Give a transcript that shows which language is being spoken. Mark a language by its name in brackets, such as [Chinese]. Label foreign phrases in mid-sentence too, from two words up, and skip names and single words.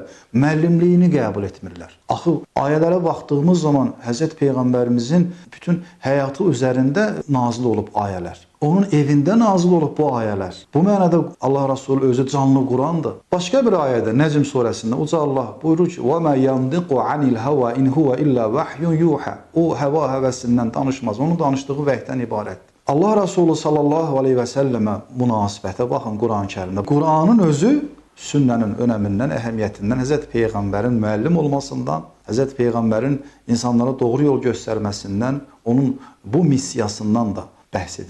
[Azerbaijani] Müəllimliyini qəbul etmirlər. Axı, ayələrə baxdığımız zaman Həzrət Peyğəmbərimizin bütün həyatı üzərində nazil olub ayələr. Onun evində nazil olub bu ayələr. Bu mənada Allah Rasulü özü canlı Qur'andır. Başqa bir ayədə Nəcm surəsində Uca Allah buyurur ki: [Arabic] وَمَا يَنْدِقُ عَنِ الْهَوَا إِنْ هُوَ إِلَّا وَحْيٌ يُوحَى. [Azerbaijani] O həva həvəsindən danışmaz. Onun danışdığı vəhdən ibarətdir. Allah Rasulü [Arabic] صلى الله عليه وسلم [Azerbaijani] münasibətə baxın Qur'an-ı Kərimdə. Qur'anın özü sünnənin önəmindən, əhəmiyyətindən, Həzrət Peyğəmbərin müəllim olmasından, Həzrət Peyğəmbərin insanlara doğru yol göstərməsindən, onun bu missiyasından da bəhs edir.